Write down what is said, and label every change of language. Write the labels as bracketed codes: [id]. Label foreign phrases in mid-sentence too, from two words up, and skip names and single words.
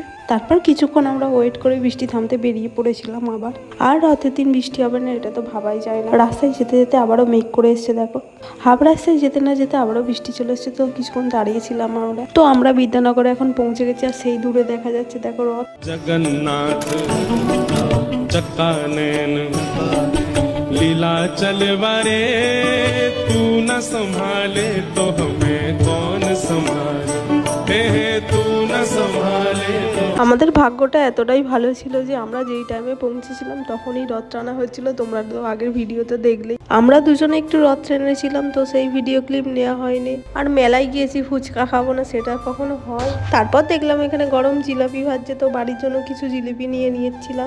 [bn] তারপর কিছুক্ষণ আমরা ওয়েট করে বৃষ্টি থামতে বেরিয়ে পড়েছিলাম আবার। আর রথের দিন বৃষ্টি হবে না এটা তো ভাবাই যায় না। রাস্তায় যেতে যেতে আবারও মেঘ করে এসছে দেখো। হাফ রাস্তায় যেতে না যেতে আবারও বৃষ্টি চলে এসছে, তো কিছুক্ষণ দাঁড়িয়েছিলাম আমরা। তো আমরা বিদ্যানগরে এখন পৌঁছে গেছি আর সেই দূরে দেখা যাচ্ছে দেখো রথ। [hi] जगन्नाथ चक्कानयन लीला चलवारे तू न संभाले तो हमें कौन संभाले तू न संभाले। [bn] আমাদের ভাগ্যটা এতটাই ভালো ছিল যে আমরা যেই টাইমে পৌঁছেছিলাম তখনই রথ টানা হয়েছিল। তোমরা তো আগের ভিডিওতে দেখলে আমরা দুজনে একটু রথ টেনেছিলাম, তো সেই [en] video clip [bn] নেওয়া হয়নি। আর মেলায় গিয়েছি ফুচকা খাবো না সেটা কখনো হয়। তারপর দেখলাম এখানে গরম জিলাপি ভাজছে, তো বাড়ির জন্য কিছু জিলিপি নিয়ে নিয়েছিলাম।